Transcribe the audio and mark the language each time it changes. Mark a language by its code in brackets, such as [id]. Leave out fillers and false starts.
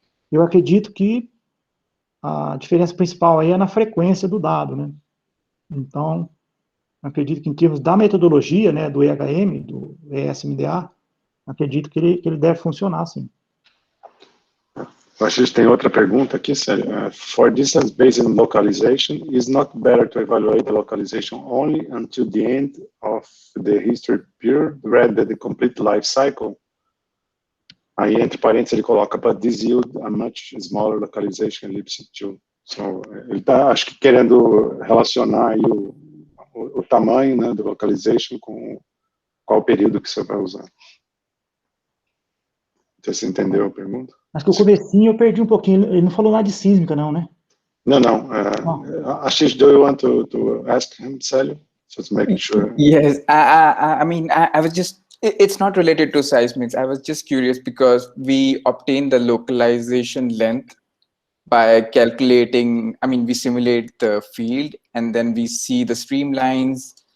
[pt] Eu acredito que a diferença principal aí é na frequência do dado, né? Então, acredito que em termos da metodologia, né, do EHM, do ESMDA, acredito que ele deve funcionar, sim. Eu acho que tem outra pergunta aqui, Sérgio. [en] For distance-based localization, is not better to evaluate the localization only until the end of the history period rather than the complete life cycle? [pt] Aí, entre parênteses, ele coloca, [en] but this yield a much smaller localization ellipse too. [pt] So, ele está, acho que, querendo relacionar aí o tamanho, né, do localization com qual período que você vai usar. Não sei se você entendeu a pergunta. Acho que o comecinho eu perdi um pouquinho. Ele não falou nada de sísmica, não, né? [en] No. Ashish, do you want to ask him, Célio? Just making sure. Yes, I mean, I was just, it's not related to seismics. I was just curious because we obtain the localization length by calculating, I mean, we simulate the field and then we see the streamlines.